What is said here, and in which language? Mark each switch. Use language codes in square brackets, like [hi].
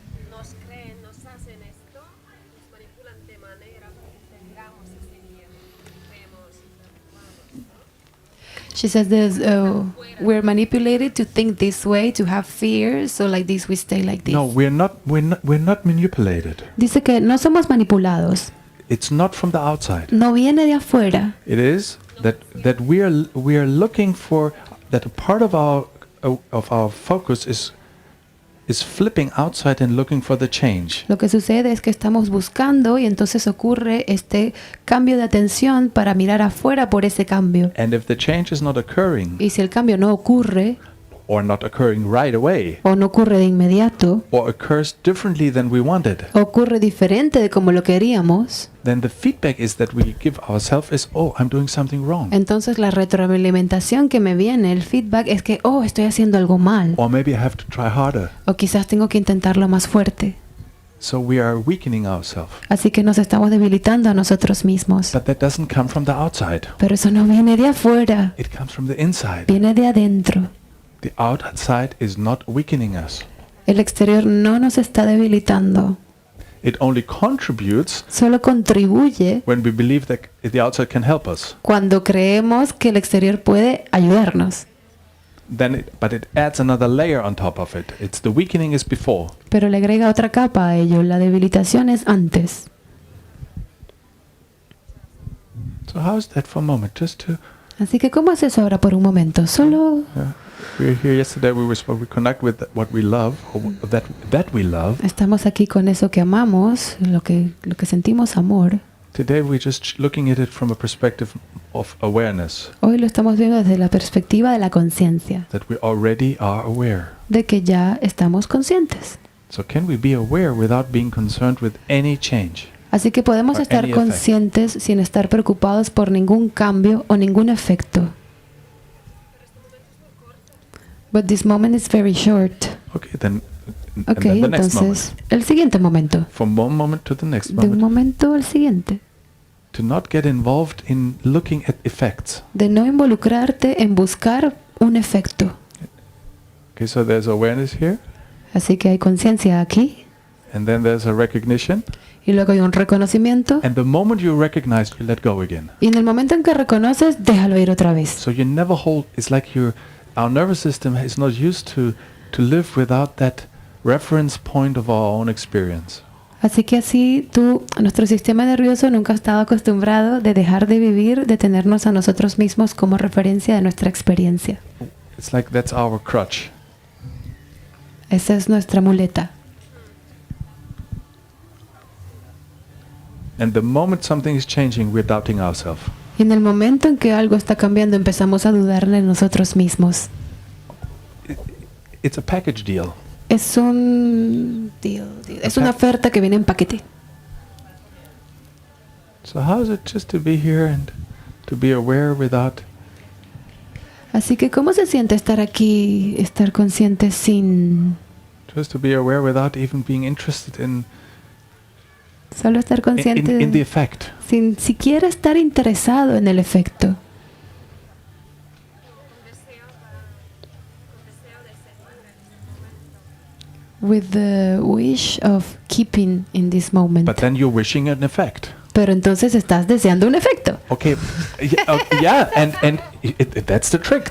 [es] Nos creen, nos hacen esto, nos manipulan de manera que tengamos ese miedo, creemos, vamos, ¿no? [en] She says this, we're manipulated to think this way, to have fear, so like this we stay like this. No, we're not manipulated. [es] Dice que no somos manipulados. [en] It's not from the outside. [es] No viene de afuera. [en] It is that we are looking for, that a part of our focus is flipping outside and looking for the change. [es] Lo que sucede es que estamos buscando y entonces ocurre este cambio de atención para mirar afuera por ese cambio. [en] And if the change is not occurring, [es] Y si el cambio no ocurre [en] or not occurring right away, [es] o no ocurre de inmediato, [en] or occurs differently than we wanted, [es] ocurre diferente de como lo queríamos, [en] then the feedback is that we give ourselves is, oh, I'm doing something wrong. [es] entonces la retroalimentación que me viene, el feedback es que, oh, estoy haciendo algo mal. [en] Or maybe I have to try harder. [es] O quizás tengo que intentarlo más fuerte. [en] So we are weakening ourselves. [es] Así que nos estamos debilitando a nosotros mismos. [en] But that doesn't come from the outside. [es] Pero eso no viene de afuera, [en] It comes from the inside. [es] viene de adentro. [en] The outside is not weakening us. [es] El exterior no nos está debilitando, [en] It only contributes [es] solo contribuye [en] when we believe that the outside can help us. [es] cuando creemos que el exterior puede ayudarnos. [en] But it adds another layer on top of it. It's the weakening is before. [es] Pero le agrega otra capa a ello, la debilitación es antes. [en] So how is that for a moment? Just to [es] Así que ¿cómo es eso ahora por un momento? Solo [en] we were here yesterday. We connect with what we love, or that we love. [es] estamos aquí con eso que amamos, lo que sentimos amor. [en] Today we're just looking at it from a perspective of awareness. [es] Hoy lo estamos viendo desde la perspectiva de la conciencia, [en] That we already are aware. [es] de que ya estamos conscientes. [en] So can we be aware without being concerned with any change? [es] Así que podemos [en] Or [es] estar [en] any effect. [es] conscientes sin estar preocupados por ningún cambio o ningún efecto. [en] But this moment is very short. Okay, then. And Ok, then the next [es] entonces [en] moment. [es] el siguiente momento. [en] From one moment to the next [es] De un [en] moment. [es] momento al siguiente. [en] To not get involved in looking at effects. [es] De no involucrarte en buscar un efecto. [en] Okay, so there's awareness here, [es] Así que hay conciencia aquí. [en] and then there's a recognition. [es] Y luego hay un reconocimiento. [en] And the moment you recognize, you let go again. [es] Y en el momento en que reconoces, déjalo ir otra vez. [en] So you never hold. It's like our nervous system is not used to live without that reference point of our own experience. [es] Así que así nuestro sistema nervioso nunca ha estado acostumbrado de dejar de vivir, de tenernos a nosotros mismos como referencia de nuestra experiencia. [en] It's like that's our crutch. [es] Esa es nuestra muleta. [en] And the moment something is changing, we're doubting ourselves. [es] Y en el momento en que algo está cambiando, empezamos a dudar de nosotros mismos. [en] It's a package deal. [es] Es un es una oferta que viene en paquete. [en] So how is it just to be here and to be aware without? [es] Así que ¿cómo se siente estar aquí, estar consciente sin [en] Just to be aware without even being interested in [es] solo estar consciente [en] in the effect. [es] sin siquiera estar interesado en el efecto? [en] With the wish of keeping in this moment. But then you're wishing an effect. [es] Pero entonces estás deseando un efecto. [en] Okay, yeah, and that's the trick.